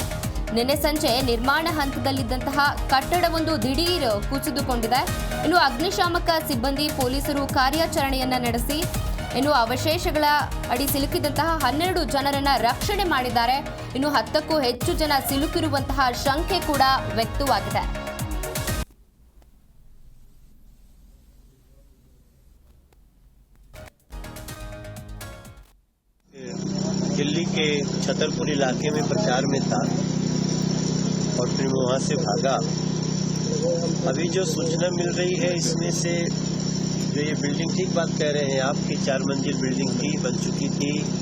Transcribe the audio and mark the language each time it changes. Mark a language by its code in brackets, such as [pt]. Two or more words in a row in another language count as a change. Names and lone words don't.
[kn] ನಿನ್ನೆ ಸಂಜೆ ನಿರ್ಮಾಣ ಹಂತದಲ್ಲಿದ್ದಂತಹ ಕಟ್ಟಡವೊಂದು ದಿಢೀರ್ ಕುಸಿದುಕೊಂಡಿದೆ. ಇನ್ನು ಅಗ್ನಿಶಾಮಕ ಸಿಬ್ಬಂದಿ ಪೊಲೀಸರು ಕಾರ್ಯಾಚರಣೆಯನ್ನ ನಡೆಸಿ ಇನ್ನು ಅವಶೇಷಗಳ ಅಡಿ ಸಿಲುಕಿದಂತಹ 12 ಜನರನ್ನ ರಕ್ಷಣೆ ಮಾಡಿದ್ದಾರೆ. ಇನ್ನು 10ಕ್ಕೂ ಹೆಚ್ಚು ಜನ ಸಿಲುಕಿರುವಂತಹ ಶಂಕೆ ಕೂಡ ವ್ಯಕ್ತವಾಗಿದೆ. [hi] दिल्ली के छतरपुर इलाके में प्रचार में था और फिर वहाँ से भागा। अभी जो सूचना मिल रही है इसमें से जो ये बिल्डिंग, ठीक बात कह रहे हैं आप कि 4 मंजिल बिल्डिंग थी, बन चुकी थी।